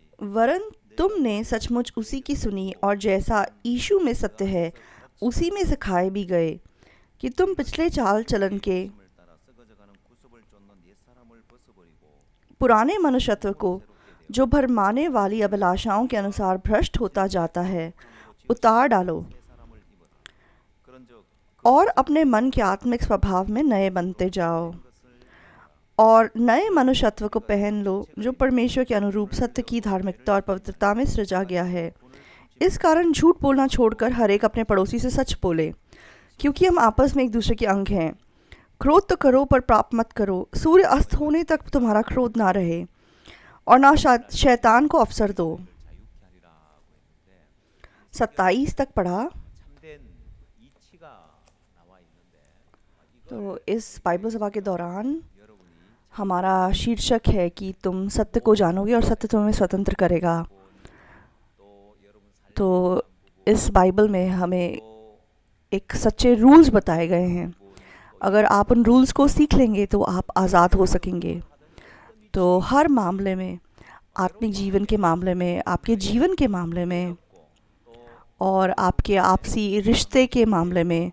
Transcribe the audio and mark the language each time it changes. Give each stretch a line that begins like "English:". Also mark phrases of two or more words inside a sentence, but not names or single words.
Hindi: वरन तुमने सचमुच उसी की सुनी और जैसा यीशु में सत्य है उसी में सिखाए भी गए कि तुम पिछले चाल चलन के
Korean: 말씀을 따라 썩어져가는 구습을 쫓는 옛사람을 벗어버리고
Hindi: पुराने मनुष्यत्व को
Korean: 새롭게 되어
Hindi: जो भरमाने वाली अभिलाषाओं के अनुसार भ्रष्ट होता जाता है उतार डालो
Korean: 새 사람을 입어라. 그런즉
Hindi: और अपने मन के आत्मिक स्वभाव में नए बनते जाओ
Korean: 것을
Hindi: और नए मनुष्यत्व को पहन लो जो परमेश्वर के अनुरूप सत्य की धार्मिकता और पवित्रता में सृजा गया है। इस कारण झूठ बोलना छोड़कर हर एक अपने पड़ोसी से सच बोले, क्योंकि हम आपस में एक दूसरे के अंग हैं। क्रोध तो करो पर पाप मत करो। सूर्य अस्त होने तक तुम्हारा क्रोध ना रहे और ना शैतान को अवसर दो।
Korean: 자유케 하리라고 했는데
Hindi: 27 तक पढ़ा।
Korean: 참된 이치가 나와 있는데
Hindi: तो इस बाइबल सभा के दौरान
Korean: 여러분이
Hindi: हमारा शीर्षक है कि तुम सत्य को जानोगे और सत्य तुम्हें स्वतंत्र करेगा।
Korean: 또 여러분 삶
Hindi: तो इस बाइबल में हमें
Korean: 또
Hindi: एक सच्चे रूल्स बताए गए हैं। अगर आप उन रूल्स को सीख लेंगे तो आप आज़ाद हो सकेंगे। तो हर मामले में, आत्मिक जीवन के मामले में, आपके जीवन के मामले में और आपके आपसी रिश्ते के मामले में,